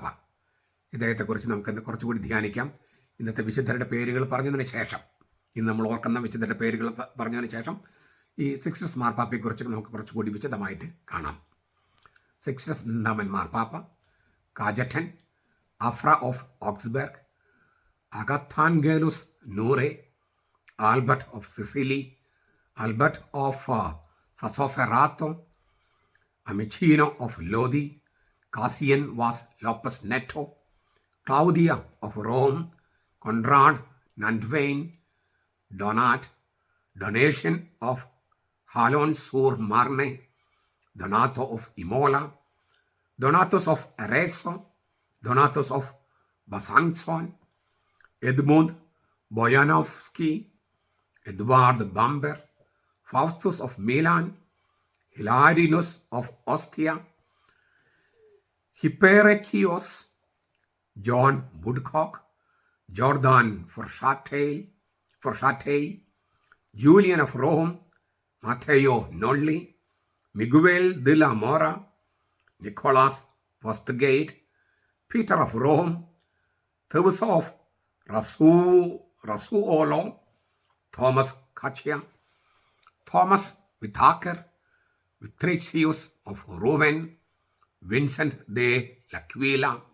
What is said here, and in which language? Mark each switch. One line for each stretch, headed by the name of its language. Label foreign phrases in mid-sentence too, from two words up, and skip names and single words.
Malayalam: ഇദ്ദേഹത്തെക്കുറിച്ച് നമുക്കിന്ന് കുറച്ചുകൂടി ധ്യാനിക്കാം. ഇന്നത്തെ വിശുദ്ധരുടെ പേരുകൾ പറഞ്ഞതിന് ശേഷം, ഇന്ന് നമ്മൾ ഓർക്കുന്ന വിശുദ്ധരുടെ പേരുകൾ പറഞ്ഞതിന് ശേഷം ഈ സിക്സ്റ്റസ് മാർപ്പാപ്പയെക്കുറിച്ച് നമുക്ക് കുറച്ചുകൂടി വിശദമായിട്ട് കാണാം. സിക്സ്റ്റസ് രണ്ടാമൻ മാർപ്പാപ്പ, കാജറ്റൻ, അഫ്ര ഓഫ് ഓക്സ്ബർഗ്, അഗത്താൻഗേലുസ് നൂറെ, ആൽബർട്ട് ഓഫ് സിസിലി, ആൽബർട്ട് ഓഫ് സസോഫെറാത്തോ,
English: Amicino of Lodi, Cassian was Lopus Neto, Claudia of Rome, Conrad Nantwein, Donat, Donation of Halon sur Marne, Donato of Imola, Donatus of Arezzo, Donatus of Besançon, Edmund Boyanovsky, Edward Bamber, Faustus of Milan, Hilarinus of Ostia, Hyperechios, John Woodcock, Jordan Forsatei, Julian of Rome, Matteo Nolli, Miguel de la Mora, Nicholas Postgate, Peter of Rome, Thomas of Rasuolo, Thomas Caccia, Thomas Whitaker, Vitricius of Rouen, Vincent de l'Aquila.